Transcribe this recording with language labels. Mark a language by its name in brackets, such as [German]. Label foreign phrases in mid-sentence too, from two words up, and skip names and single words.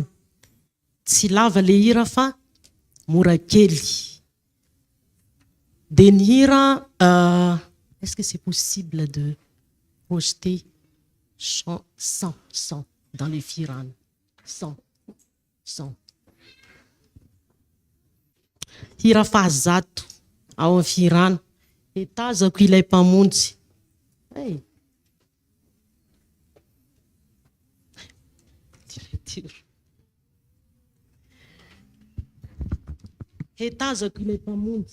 [Malagasy] Tsy lava le hira fa mora kely. De ny hira, [French] est-ce que c'est possible de projeter chant 100 dans les firana 100. [Malagasy] Hira fahazato ao amin'ny firana. Etazako ilay mpamonjy. Hey. Hetazako ilay mpamonjy.